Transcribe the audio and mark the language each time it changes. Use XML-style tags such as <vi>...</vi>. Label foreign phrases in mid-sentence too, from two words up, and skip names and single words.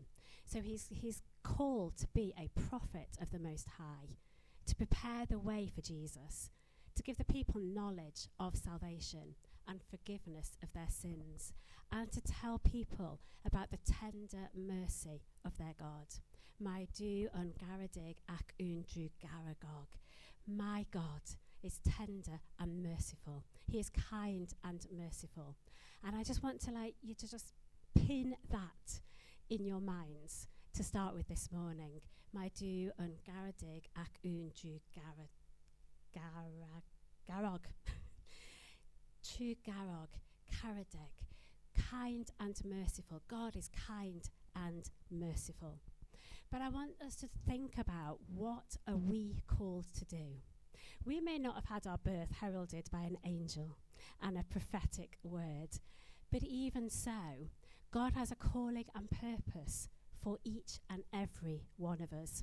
<en>So he's called to be a prophet of the Most High, to prepare the way for Jesus, to give the people knowledge of salvation and forgiveness of their sins, and to tell people about the tender mercy of their God.</en> <cy>Mae Duw yn garedig ac yn drwy garagog.</cy> <en>My God is tender and merciful. He is kind and merciful. And I just want to you to just pin that in your minds to start with this morning.</en> <cy>Mae Duw yn garedig ac yn drwy garog. Trwy garog, caredig,</cy> <en>kind and merciful. God is kind and merciful. But I want us to think about, what are we called to do? We may not have had our birth heralded by an angel and a prophetic word, but even so, God has a calling and purpose for each and every one of us.</en>